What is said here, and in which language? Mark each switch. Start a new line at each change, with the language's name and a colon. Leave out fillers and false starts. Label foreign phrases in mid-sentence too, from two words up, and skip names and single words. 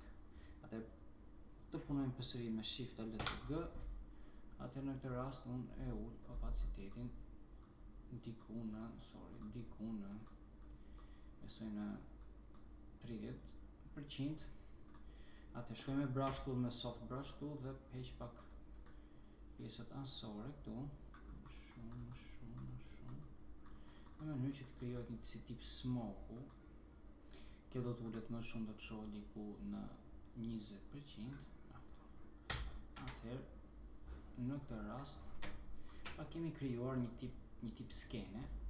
Albanian: Atëherë të punojmë përsëri me Shift Alt G. Atëherë në këtë rast unë e ul opacitetin diku në besoj në 30%. Atëherë shkoj me
English: brush tool,
Albanian: me
English: soft brush tool
Albanian: dhe heq pak pjesët anësore këtu, më shumë, në mënyrë që të krijohet një si tip smoku. Kjo do t'ulet më shumë, do të shohë diku në 20%. Atëherë, në këtë rast, kemi krijuar një tip skene.